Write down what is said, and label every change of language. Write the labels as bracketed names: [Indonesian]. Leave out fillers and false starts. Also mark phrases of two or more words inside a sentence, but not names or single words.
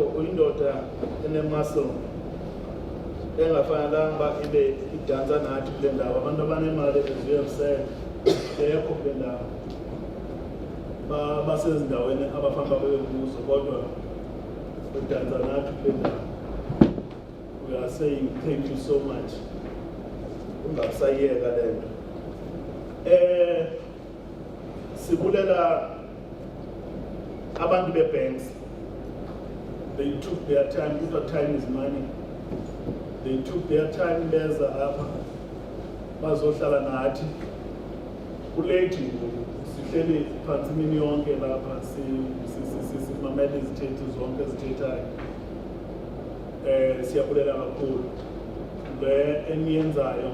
[Xhosa] Uyindoda enemuscle engafanelanga uba ibe idansa nathi kule ndawo. Abantu abanemali eziyokusela bekho kule ndawo, basezindaweni abafana babe kuzo, kodwa udansa nathi kule ndawo. [English] We are saying thank you so much. [Xhosa] Ungasayeka le nto. Sibulela abantu be-banks. [English] They took their time. Time is money. They took their time [Xhosa] beza apha bazohlala nathi. Kulate ngoku sihleli phantsi imini yonke lapha simamele izithethe zonke ezithethayo. Siyabulela kakhulu le eniyenzayo.